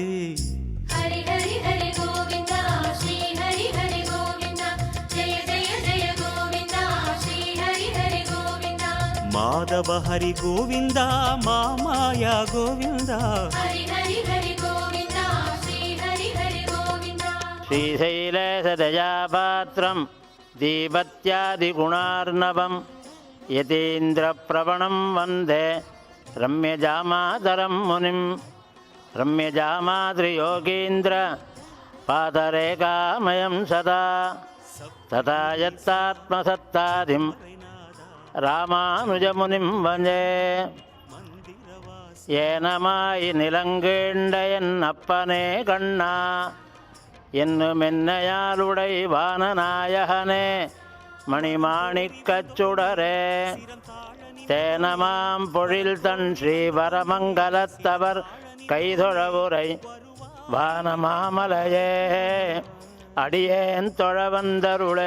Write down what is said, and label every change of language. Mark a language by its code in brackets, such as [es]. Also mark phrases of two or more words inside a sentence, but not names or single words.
[ta] ஹரி ஹரி ஹரி கோவிந்தா ஸ்ரீ ஹரி ஹரி கோவிந்தா ஜெய ஜெய ஜெய கோவிந்தா ஸ்ரீ ஹரி ஹரி கோவிந்தா மாதவ ஹரி கோவிந்தா மாமாயா கோவிந்தா ஹரி ஹரி ஹரி கோவிந்தா ஸ்ரீ ஹரி ஹரி கோவிந்தா [sa] श्रीशैलेशदयापात्रं दीपत्यादिगुणार्णवं यतीन्द्रप्रवणं वन्दे रम्यजामातरं मुनिं रम्यजामातृयोगीन्द्र पादरेखामयं सदा तथा यत्तात्मसत्तादिं रामानुजमुनिं वन्दे [ta] ஏனமாய் நிலங்கீண்ட என்னப்பனே கண்ணா என்னுமென்னையாளுடை வானநாயகனே மணிமாணிக்கச்சுடரே தேனமாம் பொழில் தன் ஸ்ரீவரமங்கலத்தவர் கைதொழவுரை வானமாமலையே அடியேன் தொழ வந்தருளே.